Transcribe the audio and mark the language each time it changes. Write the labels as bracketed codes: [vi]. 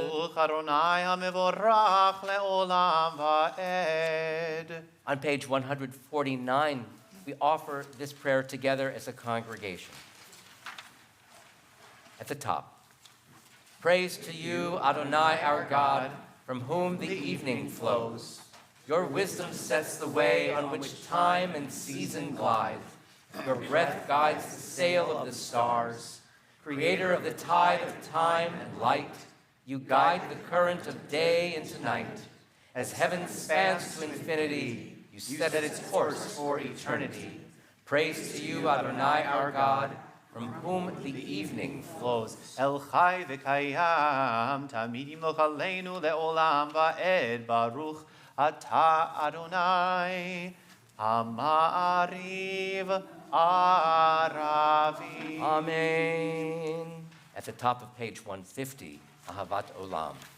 [he] ברוך אדוני המבורך לעולם ועד. [en] On page 149, we offer this prayer together as a congregation. At the top, praise to you, Adonai our God, from whom the evening flows. Your wisdom sets the way on which time and season glide. Your breath guides the sail of the stars. Creator of the tide of time and light, you guide the current of day into night. As heaven spans to infinity, you set its course for eternity. Praise to you, Adonai our God, from whom the evening flows. [he] אל חי וקיים, תמיד ימלוך עלינו לעולם ועד. ברוך אתה אדוני, המעריב ערבי. [en] Amen. At the top of page 150, Ahavat Olam.